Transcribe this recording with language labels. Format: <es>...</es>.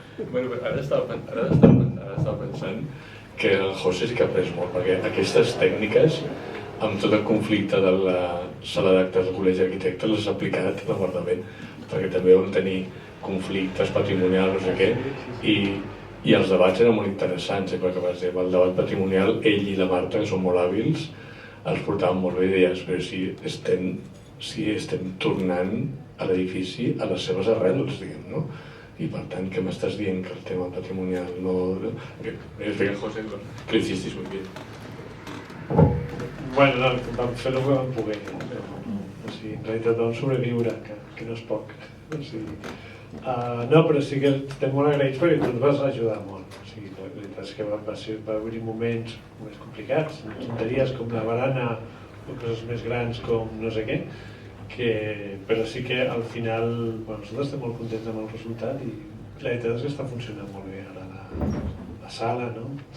<ca>Bueno, ara estava pensant que el José sí que ha après molt, perquè aquestes tècniques, amb tot el conflicte de la sala d'actes del Col·legi d'Arquitectes, les ha aplicat l'aguardament, perquè també vam tenir conflictes patrimonials, no sé què, i els debats eren molt interessants, perquè per exemple, el debat patrimonial, ell i la Marta, que són molt hàbils, els portaven molt bé, i deies, però si estem tornant a l'edifici a les seves arrels, diguem, no? I per tant, què m'estàs dient que el tema patrimonial no...</ca> <es>Es ve que José, que lo hicisteis muy bien.</es> <ca>Bueno, no, vam fer el que vam poder. O sigui, en realitat vam sobreviure, que no és poc. O sigui, no, però sí que estem molt agraïts perquè tu ens vas ajudar molt. O sigui, la veritat és que va haver-hi moments més complicats, tonteries com la barana o coses més grans com no sé què, però sí que al final nosaltres estem molt contents amb el resultat i la veritat és que està funcionant molt bé ara la sala, no?</ca>